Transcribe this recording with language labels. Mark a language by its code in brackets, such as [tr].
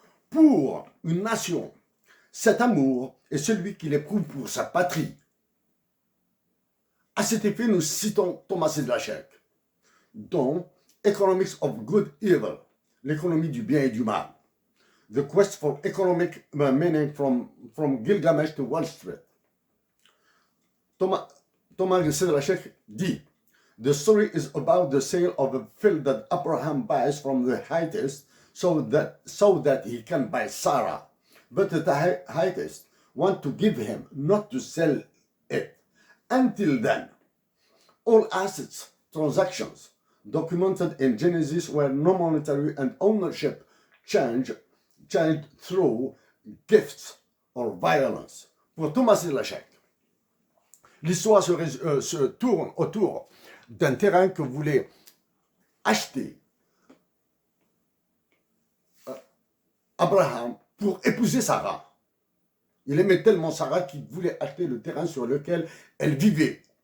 [fr] Pour une nation, cet amour est celui qu'il éprouve pour sa patrie. À cet effet, nous citons Thomas Sedlacek dans [en] Economics of Good Evil, [fr] l'économie du bien et du mal. [en] The Quest for Economic Meaning from Gilgamesh to Wall Street. [fr] Thomas Sedlacek dit, [en] the story is about the sale of a field that Abraham buys from the Hittites so that he can buy Sarah. But the Hittites want to give him, not to sell it. Until then, all assets, transactions, documented in Genesis were no monetary and ownership changed through gifts or violence. [fr] Pour Thomas Sedlacek, l'histoire se tourne autour d'un terrain que voulait acheter Abraham pour épouser Sarah. Il aimait tellement Sarah qu'il voulait acheter le terrain sur lequel elle vivait.